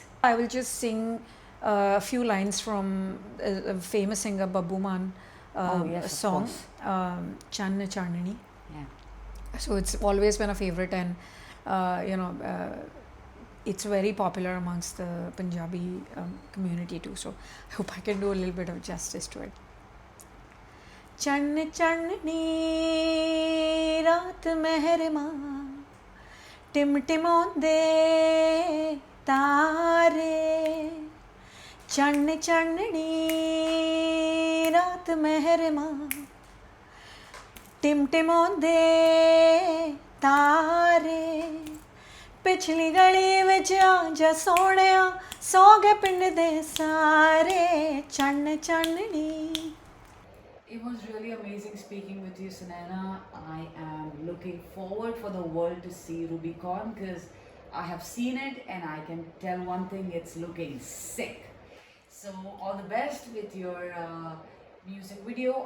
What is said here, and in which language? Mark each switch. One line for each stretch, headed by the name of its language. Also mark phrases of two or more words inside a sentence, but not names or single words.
English: I will just sing a few lines from a famous singer Babbu Man song, Channa Chanani. Yeah. So it's always been a favorite, and it's very popular amongst the Punjabi community too. So I hope I can do a little bit of justice to it.
Punjabi: ਚੰਨ ਚਾਨਣੀ ਰਾਤ ਮਹਿਰਮਾ ਟਿਮ ਟਿਮਾਉਂਦੇ ਤਾਰੇ. ਚੰਨ ਚਾਨਣੀ ਰਾਤ ਮਹਿਰਮਾ ਟਿਮ ਟਿਮਾਉਂਦੇ ਤਾਰੇ. ਪਿਛਲੀ ਗਲੀ ਵਿੱਚ ਆਜਾ ਸੋਹਣਿਆ ਸੌਂ ਗਏ ਪਿੰਡ ਦੇ ਸਾਰੇ ਚੰਨ ਚਾਨਣੀ.
English: It was really amazing speaking with you, Sunaina. I am looking forward for the world to see Rubicon, because I have seen it and I can tell one thing, it's looking sick. So all the best with your music video.